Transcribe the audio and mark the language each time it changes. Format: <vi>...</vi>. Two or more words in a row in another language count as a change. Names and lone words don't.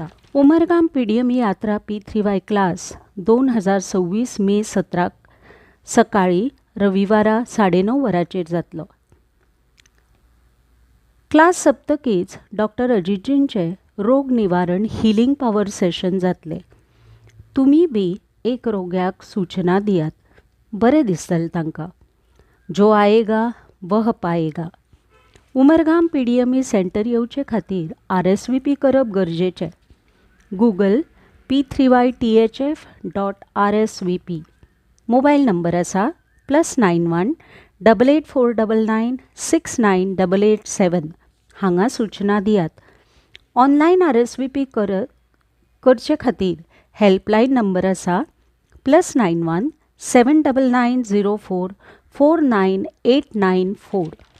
<kok>उमरगाम पीडीएम यात्रा पितृवाय क्लास 2026 मे 17 सकाळी रविवारा 9:30 वरांचेर जातलो. क्लास सप्तकीच डॉक्टर अजितजींचे रोग निवारण</kok> <en>healing power session</en> <kok>जातले. तुमी बी एक रोग्याक सूचना दियात. बरें दिसतलें तांकां.</kok> <hi>जो आएगा वह पाएगा.</hi> <kok>उमरगाम पीडीएमई सेंटर येवचे खातीर RSVP करप गरजेचें. गूगल p3ythf.rsvp. मोबायल नंबर आसा +91 8849 69887. हांगा सूचना दियात. ऑनलायन RSVP करचे खातीर हेल्पलायन नंबर आसा +91 79904 49894.</kok>